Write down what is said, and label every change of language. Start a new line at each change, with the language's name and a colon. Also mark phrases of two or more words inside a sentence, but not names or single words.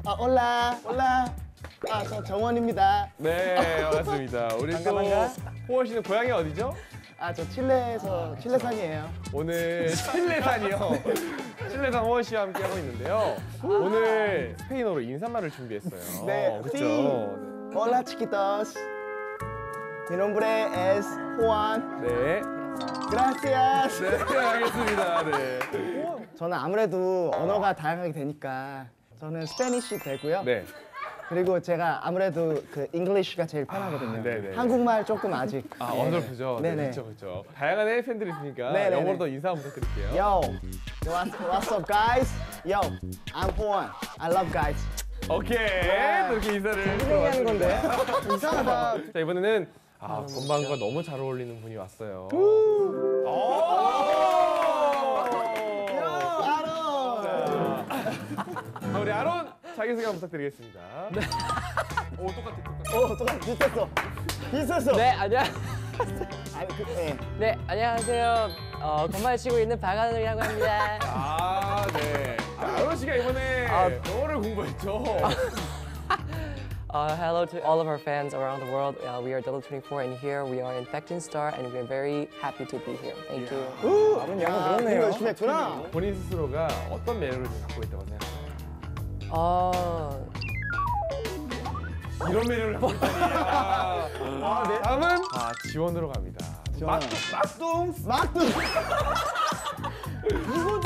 Korean: 올라. 저 정원입니다. 네, 반갑습니다. 우리 또 호원 씨는 고향이 어디죠? 저 칠레에서 칠레산이에요. 오늘 칠레산이요. 칠레산 호원 씨와 함께 하고 있는데요. 오늘 스페인어로 인사말을 준비했어요. 네, 그렇죠.
Spanish: Hola chiquitos. Mi nombre es Juan.
Korean: 네. Gracias. 네, 알겠습니다. 네. 저는 아무래도 언어가 다양하게 되니까 저는 스페니쉬 되고요. 네. 그리고 제가 아무래도 그 잉글리쉬가 제일 편하거든요. 네네. 한국말 조금 아직. 어설프죠. 네네. 그렇죠. 다양한 해외 팬들이 있으니까 네네네. 영어로도 인사 한번 부탁드릴게요.
English: Yo, what's up, guys? Yo, I'm Juan. I love guys.
Korean: 오케이. 이렇게 인사를 하는 건데. 이상하다. 자, 이번에는 건방과 너무 잘 어울리는 분이 왔어요. 우리 아론 자기소개 부탁드리겠습니다. 네. 똑같아. 비슷했어. 네, 안녕. 네. 네, 안녕하세요. 건반을 치고 있는 박하늘이라고 합니다. 네. 아론 씨가 이번에 영어를 공부했죠.
English: Hello to all of our fans around the world. We are W24 and here we are Infecting Star and we are very happy to be here. Thank you.
Korean: 아론 영어 그렇네요. 열심히 했구나. 본인 스스로가 어떤 매력을 좀 갖고 있다고 생각하세요? 이런 매력을 갖고 있다니. 네. 다음은 지원으로 갑니다. 막둥. 이거지.